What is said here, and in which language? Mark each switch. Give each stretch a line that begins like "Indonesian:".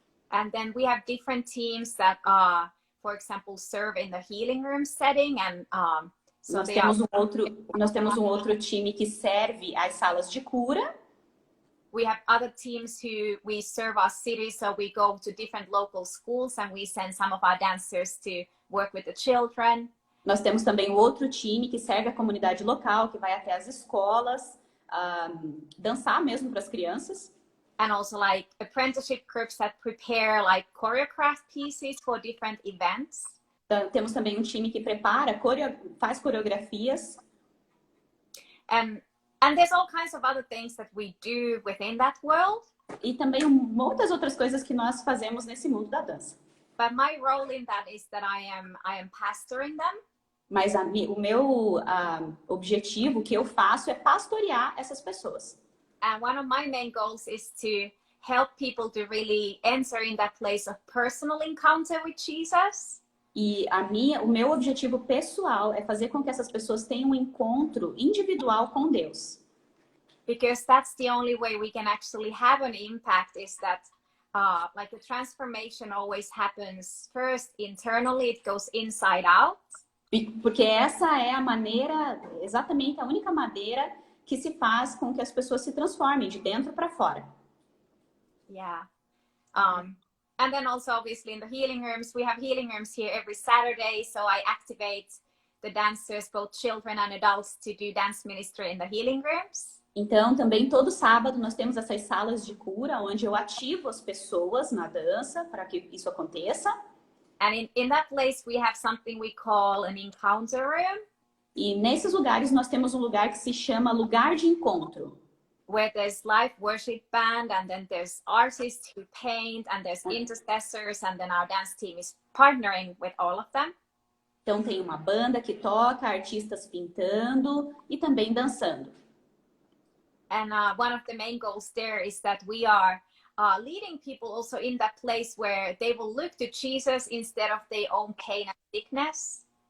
English: And then we have different teams that, for example, serve in the healing room setting. And so
Portuguese: nós temos um outro time que serve às salas de cura.
English: We have other teams who we serve our cities, so we go to different local schools and we send some of our dancers to work with the children.
Portuguese: Nós temos também outro time que serve a comunidade local, que vai até as escolas, dançar mesmo para as crianças.
English: and also like apprenticeship groups that prepare like choreographed pieces for different events.
Portuguese: Então, temos também um time que prepara, faz coreografias.
English: And there's all kinds of other things that we do within that world.
Portuguese: E também muitas outras coisas que nós fazemos nesse mundo da dança.
English: But my role in that is that I am pastoring them.
Portuguese: Mas o meu objetivo, o que eu faço, é pastorear essas pessoas.
English: And one of my main goals is to help people to really enter in that place of personal encounter with Jesus.
Portuguese: E o meu objetivo pessoal é fazer com que essas pessoas tenham um encontro individual com Deus.
English: Because that's the only way we can actually have an impact, is that like the transformation always happens first internally, it goes inside out.
Portuguese: Porque essa é a maneira, exatamente a única maneira que se faz com que as pessoas se transformem de dentro para fora.
English: Yeah. And then also obviously in the healing rooms, we have healing rooms here every Saturday. So I activate the dancers, both children and adults, to do dance ministry in the healing rooms.
Portuguese: Então, também todo sábado nós temos essas salas de cura, onde eu ativo as pessoas na dança para que isso aconteça.
English: And in that place we have something we call an encounter room.
Portuguese: E nesses lugares nós temos um lugar que se chama lugar de encontro.
English: Where there's live worship band, and then there's artists who paint, and there's intercessors, and then our dance team is partnering with all of them.
Portuguese: Então tem uma banda que toca, artistas pintando e também dançando.
English: And one of the main goals there is that we are leading people also in that place where they will look to Jesus instead of their own pain and sickness.